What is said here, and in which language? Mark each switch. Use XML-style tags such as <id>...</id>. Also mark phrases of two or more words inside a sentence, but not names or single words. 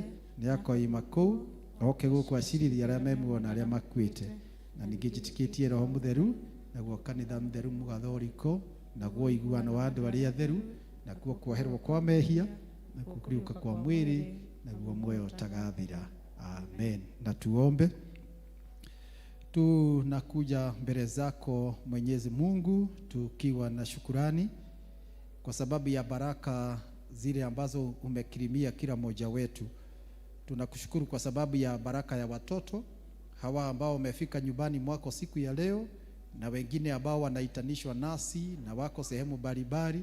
<ki>Nĩ akoima kũu oke gũkũ acirithia arĩa me muoyo na arĩa makuĩte. Na ningĩ njĩtĩkĩtie Roho Mũtheru, naguo kanitha mũtheru mũgathoriko, naguo ũiguano wa andũ arĩa atheru, naguo kuoherwo kwa mehia, naguo kuriũka kwa mwĩrĩ, naguo muoyo ũtagathira.</ki> <sw>Amen. Na tuombe. Tunakuja mbele zako Mwenyezi Mungu tukiwa na shukurani kwa sababu ya baraka zile ambazo umekirimia kila mmoja wetu. Tunakushukuru kwa sababu ya baraka ya watoto hawa ambao wamefika nyumbani mwako siku ya leo, na wengine ambao wanaitanishwa nasi na wako sehemu mbalimbali.</sw>